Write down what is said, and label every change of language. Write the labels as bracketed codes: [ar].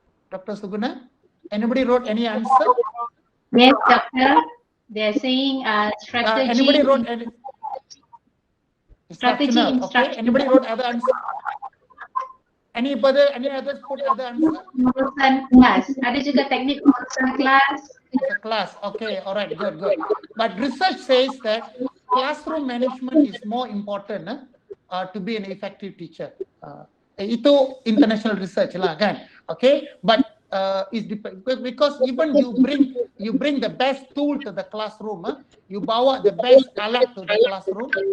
[en] Dr. Suguna, anybody wrote any answer? Yes, Doctor. They're saying strategy. Anybody wrote any? Strategy Okay. Anybody wrote other answer? Any others put other answer? [ms] Pengurusan kelas. Ada juga teknik pengurusan kelas. [en] The class. Okay, all right, good. But research says that classroom management is more important to be an effective teacher. [ms] Itu international research lah kan. [en] Okay, but because even you bring the best tool to the classroom, you bawa the best alat to the classroom.